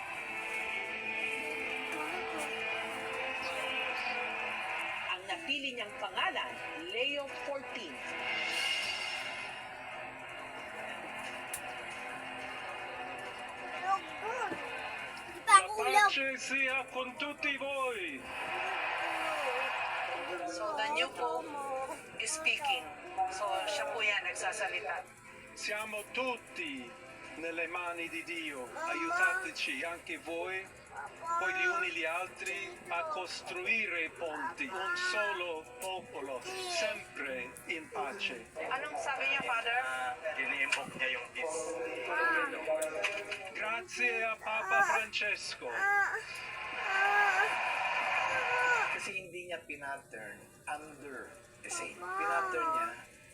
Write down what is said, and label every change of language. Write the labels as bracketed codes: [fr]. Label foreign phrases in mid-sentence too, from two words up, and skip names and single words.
[tl] Ang napili niyang pangalan, Leo XIV. [it] La pace sia con tutti voi. [en] So the new Pope is speaking. [tl] So siya po yan, nagsasalita. [it] Siamo tutti nelle mani di Dio. Aiutateci anche voi, poi gli uni gli altri, a costruire ponti. Un solo popolo, sempre in pace. [tl] Anong sabi niya, Father? Ini-invoke niya yung peace. [it] Grazie a Papa Francesco. [tl] Kasi hindi niya pinattern [en] under the saint. [tl] Pinattern niya